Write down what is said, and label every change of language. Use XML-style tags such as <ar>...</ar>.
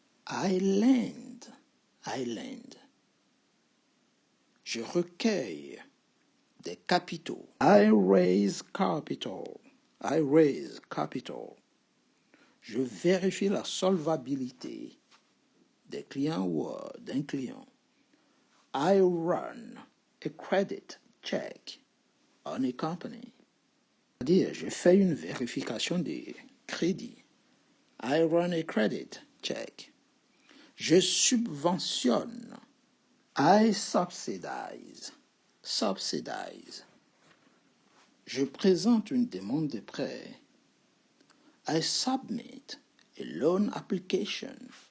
<en>I lend. I lend.</en> <fr>Je recueille des capitaux.</fr> <en>I raise capital. I raise capital.</en> <fr>Je vérifie la solvabilité des clients ou d'un client.</fr> <en>I run a credit check on a company.</en> <fr>C'est-à-dire, je fais une vérification des crédits.</fr> <en>I run a credit check.</en> <fr>Je subventionne.</fr> <en>I subsidize. Subsidize.</en> <fr>Je présente une demande de prêt.</fr> <en>I submit a loan application.</en>